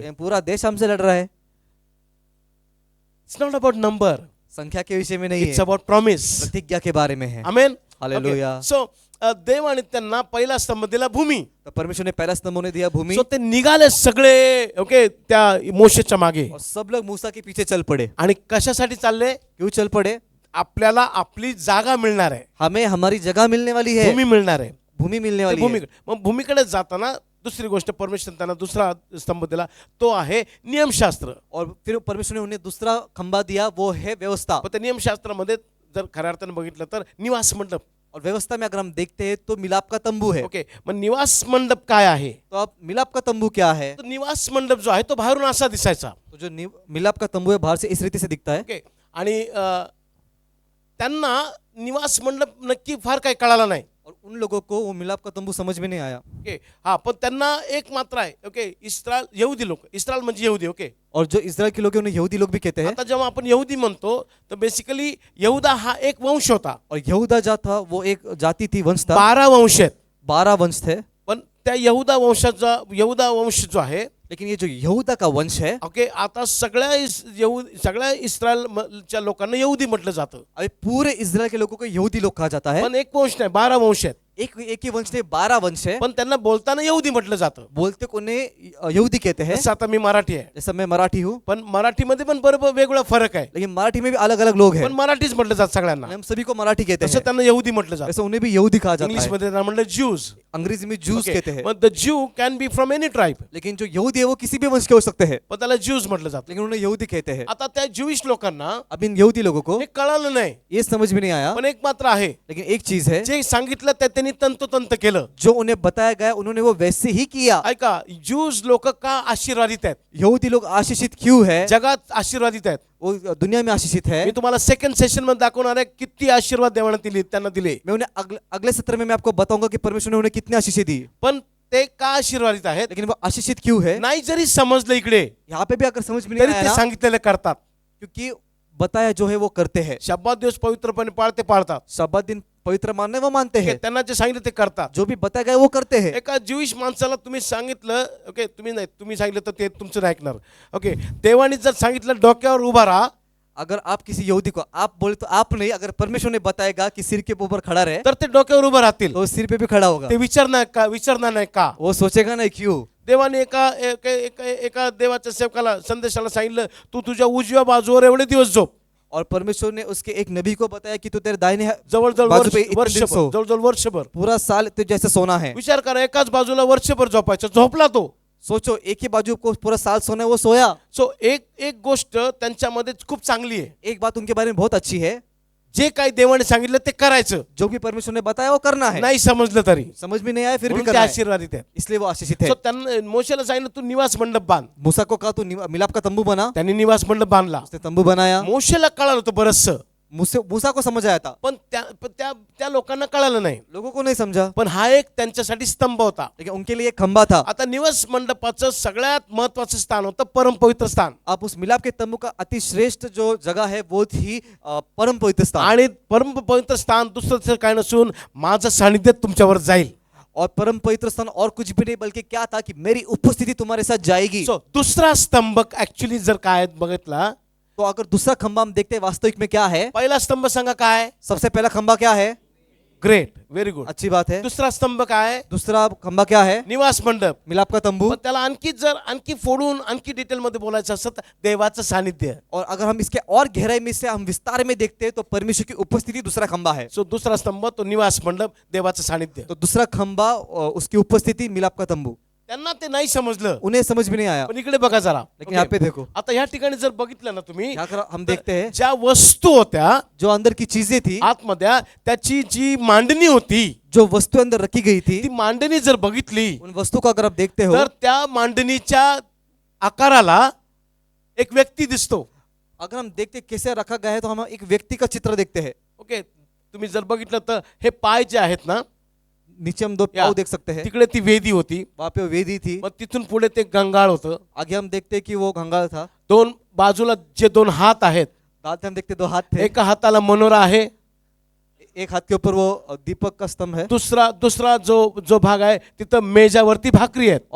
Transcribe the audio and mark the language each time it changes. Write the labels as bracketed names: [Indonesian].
[Hindi] लेकिन पूरा देश हमसे लड़ रहा है. [English] it's not about number, [Hindi] संख्या के विषय में नहीं [English] it's [Hindi] है, [English] About promise. [Hindi] प्रतिज्ञा के बारे में है. आमेन. हालेलुया. [Marathi] सो देवाने त्यांना पहिला स्तंभ दिला भूमी. [Hindi] तो परमेश्वर ने पहला स्तंभ ने दिया भूमि. [Marathi] सो ते निघाले सगळे, ओके, त्या मोशेच्या मागे. [Hindi] और सब लोग मूसा के पीछे चल पड़े. [Marathi] आणि कशासाठी चालले? [Hindi] क्यों चल पड़े? [Marathi] आपल्याला आपली जागा मिळणार आहे, [Hindi] हमें हमारी जगह मिलने वाली है, [Marathi] भूमी मिळणार आहे. [Hindi] भूमि मिलने वाली है. [Marathi] मग भूमीकडे जाताना दुसरी गोष्ट परमेश्वर त्यांना दुसरा स्तंभ दिला, तो आहे नियमशास्त्र. [Hindi] और फिर परमेश्वर ने उन्हें दूसरा खंबा दिया, वो है व्यवस्था. [Marathi] पण त्या नियमशास्त्रामध्ये जर खऱ्या अर्थाने बघितलं तर निवास मंडप. [Hindi] और व्यवस्था में अगर हम देखते हैं तो मिलाप का तंबू है. [Marathi] ओके, मग निवास मंडप काय आहे? [Hindi] तो अब मिलाप का तंबू क्या है? [Marathi] तो निवास मंडप जो आहे तो बाहेरून असा दिसायचा. [Hindi] तो जो मिलाप का तंबू है बाहर से इस रीति से दिखता है. [Marathi] ओके, आणि त्यांना निवास मंडप नक्की फार काही कळाला नाही. [Hindi] और उन लोगों को वो मिलाप का तंबू समझ में नहीं आया. [Marathi] ओके, हा, पण त्यांना एक मात्र आहे. ओके, इस्रायल यहुदी लोक, इस्रायल म्हणजे यहुदी. ओके, [Hindi] और जो इस्राएल के लोग हैं उन्हें यहूदी लोग भी कहते हैं. [Marathi] आता जेव्हा आपण यहुदी म्हणतो तर बेसिकली यहुदा हा एक वंश होता. [Hindi] और यहूदा जा था वो एक जाति थी, वंश था. [Marathi] 12 वंश आहेत. [Hindi] 12 वंश थे. [Marathi] पण त्या यहुदा वंश जो आहे, [Hindi] लेकिन ये जो यहूदा का वंश है, [Marathi] ओके, आता सगळ्या इस्रायलच्या लोकांना यहुदी म्हटलं जातं. [Hindi] अभी पूरे इस्राएल के लोगों को यहूदी लोग कहा जाता है. [Marathi] पण एक वंश नाही, 12 वंश आहेत. [Hindi] एक ही वंश नहीं 12 वंश है, [Marathi] पण त्यांना बोलताना यहुदी म्हटलं जातं. [Hindi] बोलते को उन्हें यहूदी कहते हैं. [Marathi] जसं आता मी मराठी आहे, [Hindi] जैसा मैं मराठी हूँ, [Marathi] पण मराठीमध्ये पण बरोबर वेगळा फरक आहे. [Hindi] लेकिन मराठी में भी अलग अलग लोग हैं. [Marathi] पण मराठीच म्हटलं जातं सगळ्यांना. [Hindi] हम सभी को मराठी कहते [Marathi] तसं [Hindi] हैं, [Marathi] त्यांना यहुदी म्हटलं जातं. [Hindi] ऐसा उन्हें भी यहूदी कहा जाता [Marathi] इंग्लिश [Hindi] है. [Marathi] मध्ये त्यांना म्हटलं ज्यूज. [Hindi] अंग्रेजी में जूस कहते हैं. [English] मग the Jew can be from any tribe, [Hindi] लेकिन जो यहूदी है वो किसी भी वंश के हो सकते हैं, [Marathi] पण त्याला ज्यूज म्हटलं जातं. [Hindi] लेकिन उन्हें यहूदी कहते हैं. [Marathi] आता त्या ज्यूइश लोकांना [Hindi] अब इन यहूदी लोगों को [Marathi] हे कळालं नाही, [Hindi] ये समझ में नहीं आया, [Marathi] पण एक मात्र आहे, [Hindi] लेकिन एक चीज है, [Marathi] जे सांगितलं त्या त्यांनी तंतोतंत केलं. [Hindi] जो उन्हें बताया गया उन्होंने वो वैसे ही किया. [Marathi] ऐका, ज्यूज लोक का आशीर्वादित आहेत, [Hindi] यहूदी लोग आशीषित क्यों है? [Marathi] जगात आशीर्वादित आहेत. [Hindi] वो दुनिया में आशीषित है. [Marathi] मी तुम्हाला सेकंड सेशन मध्ये दाखवणार आहे किती आशीर्वाद देवाने दिले, त्यांना दिले. [Hindi] मैं उन्हें अगले सत्र में मैं आपको बताऊंगा कि परमेश्वर ने उन्हें कितनी आशीषें दी. [Marathi] पण ते का आशीर्वादित आहेत [Hindi] लेकिन वो आशीषित क्यों है? [Marathi] नाही जरी समजलं इकडे [Hindi] यहाँ पे भी अगर समझ में नहीं आया [Marathi] ते [Hindi] ना, [Marathi] सांगितलेलं करतात. [Hindi] क्योंकि बताया जो है वो करते हैं. [Marathi] शब्दात दिवस पवित्रपणे पाळतात. [Hindi] शब्बत दिन पवित्र मानने वो मानते हैं, [Marathi] त्यांना जे सांगितलं ते करतात. [Hindi] जो भी बताया गया वो करते हैं. [Marathi] एका ज्यूइश माणसाला तुम्ही सांगितलं, ओके, तुम्ही सांगितलं तर ते तुमचं नाही ऐकणार. ओके, देवाने जर सांगितलं डोक्यावर उभा राहा, [Hindi] अगर आप किसी यहूदी को आप बोले तो आप नहीं, अगर परमेश्वर ने बताएगा कि सिर के ऊपर खड़ा रहे [Marathi] तर ते डोक्यावर उभं राहतील. [Hindi] तो सिर पे भी खड़ा होगा. [Marathi] ते विचारणार नाही का. [Hindi] वो सोचेगा नहीं क्यों. [Marathi] देवाने एका देवाच्या सेवकाला संदेशाला सांगितलं, तू तुझ्या उजव्या बाजूवर एवढे दिवस झोप. [Hindi] और परमेश्वर ने उसके एक नबी को बताया कि तू तेरे दाहिने [Marathi] जवळजवळ [Hindi] बाजू पे इतने दिन सो. [Marathi] जवळजवळ वर्षभर. [Hindi] पूरा साल तो जैसे सोना है. [Marathi] विचार करा, एकाच बाजूला वर्षभर झोपायचं, झोपला तो. [Hindi] सोचो एक ही बाजू को पूरा साल सोना है, वो सोया. [Marathi] सो एक गोष्ट त्यांच्यामध्ये खूप चांगली आहे, [Hindi] एक बात उनके बारे में बहुत अच्छी है, [Marathi] जे काही देवाने सांगितलं ते करायचं. [Hindi] जो भी परमेश्वर ने बताया वो करना है. [Marathi] नाही समजलं तरी [Hindi] समझ में नहीं आया फिर भी [Marathi] म्हणून ते [Hindi] करना है, [Marathi] आशीर्वादित आहेत. [Hindi] इसलिए वो आशीषित है. [Marathi] सो त्यांना मोशेला सांगितलं तू निवास मंडप बांध. [Hindi] मूसा को कहा तू मिलाप का तंबू बना. [Marathi] त्यांनी निवास मंडप बांधला. [Hindi] उसने तंबू बनाया. [Marathi] मोशेला कळालं होतं बरचसं, [Hindi] मूसा को समझ आया था, [Marathi] पण त्या लोकांना कळालं नाही. [Hindi] लोगों को नहीं समझा. [Marathi] पण हा एक त्यांच्यासाठी स्तंभ होता. [Hindi] लेकिन उनके लिए एक खंबा था. [Marathi] आता निवास मंडपाचं सगळ्यात महत्वाचं स्थान होतं परमपवित्र स्थान. [Hindi] आप उस मिलाप के तंबू का अति श्रेष्ठ जो जगह है वो थी परम पवित्र स्थान. [Marathi] आणि परमपवित्र स्थान दुसरं काय नसून माझं सानिध्य तुमच्यावर जाईल. [Hindi] और परम पवित्र स्थान और कुछ भी नहीं बल्कि क्या था कि मेरी उपस्थिति तुम्हारे साथ जाएगी. [Marathi] सो दुसरा स्तंभ ऍक्च्युली जर काय बघितला, [Hindi] तो अगर दूसरा खंबा हम देखते हैं वास्तविक में क्या है, [Marathi] पहिला स्तंभ सांगा काय. [Hindi] सबसे पहला खंबा क्या है? [English] Great, very good. [Hindi] अच्छी बात है. [Marathi] दुसरा स्तंभ काय. [Hindi] दूसरा खंबा क्या है? [Marathi] निवास मंडप. [Hindi] मिलाप का तंबू. [Marathi] पण त्याला आणखी फोडून आणखी डिटेल मध्ये बोलायचं असतं तर देवाचं सानिध्य. [Hindi] और अगर हम इसके और गहराई में से हम विस्तार में देखते हैं तो परमेश्वर की उपस्थिति दूसरा खंबा है. [Marathi] सो दुसरा स्तंभ तो निवास मंडप, देवाचं सानिध्य. [Hindi] तो दूसरा खंबा उसकी उपस्थिति मिलाप का तंबू. [Marathi] त्यांना ते नाही समजलं, [Hindi] उन्हें समझ में नहीं आया. [Marathi] पण इकडे बघा जरा. [Hindi] लेकिन यहाँ पे देखो, [Marathi] आता ह्या ठिकाणी जर बघितलं ना तुम्ही, [Hindi] हम देखते हैं [Marathi] ज्या वस्तू होत्या [Hindi] जो अंदर की चीजें थी, [Marathi] आतमध्ये त्याची जी मांडणी होती, [Hindi] जो वस्तु अंदर रखी गई थी, [Marathi] ती मांडणी जर बघितली [Hindi] उन वस्तु को अगर आप देखते हो [Marathi] तर त्या मांडणीच्या आकाराला एक व्यक्ती दिसतो. [Hindi] अगर हम देखते कैसे रखा गया है तो हम एक व्यक्ति का चित्र देखते हैं. [Marathi] ओके, तुम्ही जर बघितलं तर हे पाय जे आहेत ना, [Hindi] नीचे हम 2 पाँव देख सकते हैं. [Marathi] तिकडे ती वेदी होती, [Hindi] वहाँ पे वेदी थी. [Marathi] मग तिथून पुढे ते गंगाळ होतं. [Hindi] आगे हम देखते हैं कि वो घंगाल था. [Marathi] दोन बाजूला जे 2 हात आहेत, [Hindi] दांत हम देखते 2 हाथ थे. [Marathi] एका हाताला मनोरा आहे, [Hindi] एक हाथ के ऊपर वो दीपक का स्तंभ है. [Marathi] दुसरा जो भाग आहे तिथं मेजावरती भाकरी आहेत.